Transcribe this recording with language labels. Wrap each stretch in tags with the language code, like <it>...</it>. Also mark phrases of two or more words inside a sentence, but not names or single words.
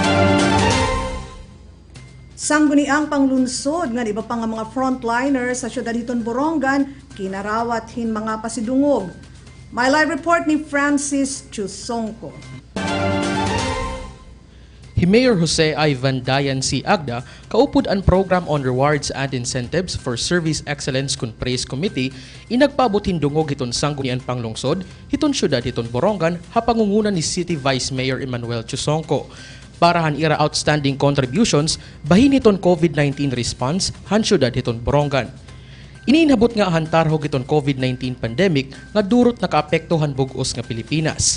<war>Sangguniang panglunsod nga iba pa nga mga frontliners sa syudad hiton Borongan kinarawat hin mga pasidungog. May live report ni Francis Chusongko. Mayor Jose Ivan Dayan C. Agda kaupod ang Program on Rewards and Incentives for Service Excellence kun Praise Committee inagpaabot hindungog hiton sanggunian panglungsod hiton syudad hiton Borongan hapangungunan ni City Vice Mayor Emmanuel Chusongco para han ira</war> <en>outstanding contributions</en> <war>bahin hiton COVID-19 response han syudad hiton Borongan. Iniinabot nga hantarhog iton COVID-19 pandemic nga durot nakaapektuhan bugos nga Pilipinas.</war>